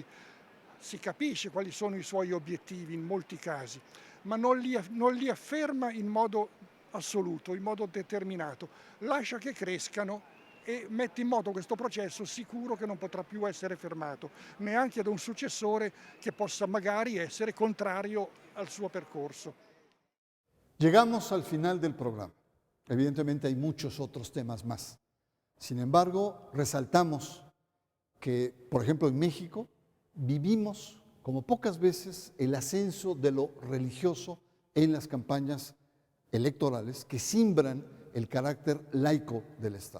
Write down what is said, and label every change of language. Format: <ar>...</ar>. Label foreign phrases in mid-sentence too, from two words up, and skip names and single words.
<it>Si capisce quali sono i suoi obiettivi in molti casi, ma non li afferma in modo assoluto, in modo determinato. Lascia che crescano e mette in moto questo processo sicuro che non potrà più essere fermato, neanche da un successore che possa magari essere contrario al suo percorso.</it> <es>Llegamos al final del programa. Evidentemente hay muchos otros temas más. Sin embargo, resaltamos que, por ejemplo, en México vivimos como pocas veces el ascenso de lo religioso en las campañas electorales que simbran el carácter laico del Estado.</es>